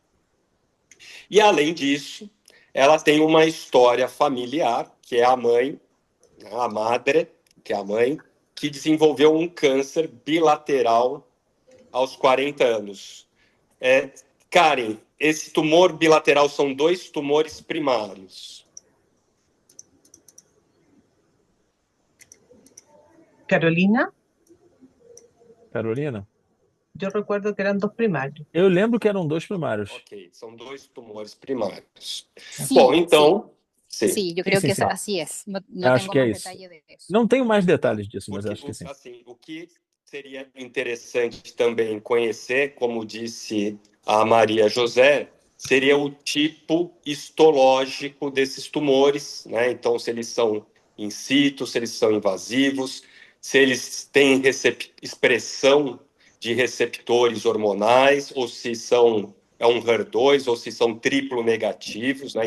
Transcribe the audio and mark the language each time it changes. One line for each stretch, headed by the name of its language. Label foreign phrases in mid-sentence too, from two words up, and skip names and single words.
Portuguese: E, além disso, ela tem uma história familiar, que é a mãe, a madre, que é a mãe, que desenvolveu um câncer bilateral aos 40 anos. Karen, esse tumor bilateral são 2 tumores primários. Carolina, Carolina?
Spanish: yo recuerdo que eran 2 primarios.
Portuguese: Eu lembro que eram 2 primários. Ok, são 2 tumores primários.
Spanish: Sí,
Portuguese: Bom, então, sim.
Spanish: sí, yo creo sí, que sí. así es. No, no
Portuguese: Acho
Spanish: tengo
Portuguese: que é
Spanish: más
Portuguese: isso.
Spanish: detalle de eso.
Portuguese: Não tenho mais detalhes disso, mas acho que sim. Assim, o que seria interessante também conhecer, como disse a Maria José, seria o tipo histológico desses tumores, né? Então, se eles são in situ, se eles são invasivos, se eles têm expressão de receptores hormonais, ou se são um HER2, ou se são triplo negativos, né?